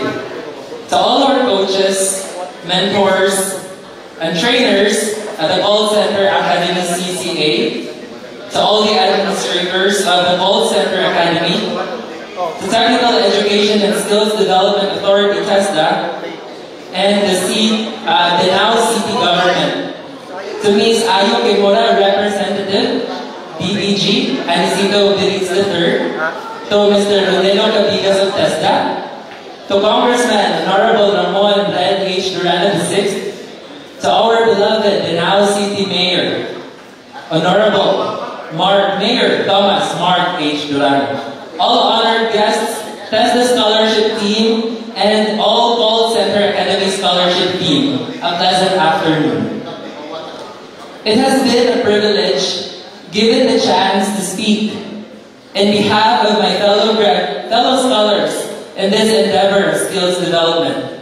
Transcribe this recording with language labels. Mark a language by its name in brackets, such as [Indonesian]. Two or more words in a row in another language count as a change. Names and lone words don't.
[English] To all our coaches, mentors, and trainers at the Call Center Academy CCA, to all the administrators of the Call Center Academy, to Technical Education and Skills Development Authority TESDA, and the now City Government. To Ms. Ayo Kimura, Representative, DBG, Anisito Biliz III, to Mr. Ronelo Cabigas of TESDA, to Congressman Honorable Ramon Red H. Durano VI, to our beloved Danao City Mayor, Honorable Mayor Thomas Mark H. Durano, all honored guests, TESDA Scholarship Team, and all Call Center Academy Scholarship Team, a pleasant afternoon. It has been a privilege given the chance to speak in behalf of my fellow scholars in this endeavor of skills development.